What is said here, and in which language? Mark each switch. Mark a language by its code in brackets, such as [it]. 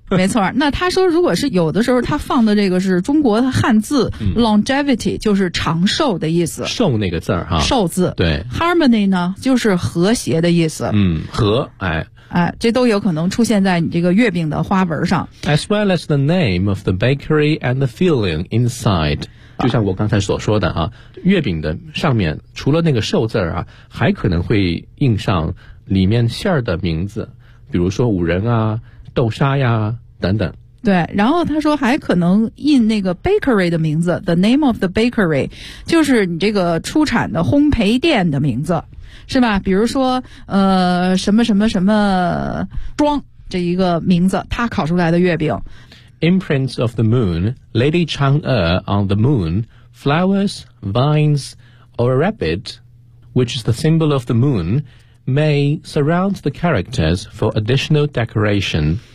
[zh] 没错，那他说如果是有的时候他放的这个是中国的汉字、嗯、 longevity 就是长寿的意思，寿那个字儿哈，寿字。对， harmony 呢就是和谐的意思，嗯，和，哎哎，这都有可能出现在你这个月饼的花纹上。 [en] As well as the name of the bakery and the filling inside. [zh] 就像我刚才所说的啊，月饼的上面除了那个寿字啊，还可能会印上里面馅儿的名字，比如说五仁啊、豆沙呀等等。对，然后他说还可能印那个 bakery 的名字， [en] the name of the bakery， [zh] 就是你这个出产的烘焙店的名字。是吧，比如说什么什么什么庄这一个名字，他烤出来的月饼。 [en] Imprints of the moon, Lady Chang'e on the moon, flowers, vines, or a rabbit, which is the symbol of the moon, may surround the characters for additional decoration.